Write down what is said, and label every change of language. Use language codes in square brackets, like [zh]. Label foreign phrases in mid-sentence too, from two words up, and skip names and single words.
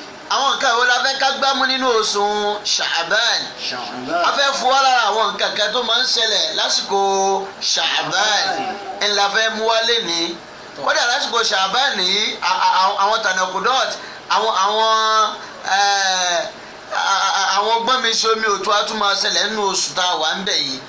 [yo] Àwọn nǹkan wo la fẹ́ ká gbámú nínú oṣù Sha'ban? Sha'ban. A fẹ́ fún wa lára àwọn nǹkan kan tó máa ń ṣẹlẹ̀ lásìkò Sha'ban. Ẹ la fẹ́ mú wá lénìí. Kódà lásìkò Sha'ban yìí, a, a, a, àwọn tanakudot, àwọn, àwọn, eh, a, a, a, àwọn gbọ́n mi ṣe omi òtún á tún máa ṣẹlẹ̀ nínú oṣù tá a wà ń bẹ̀ yìí.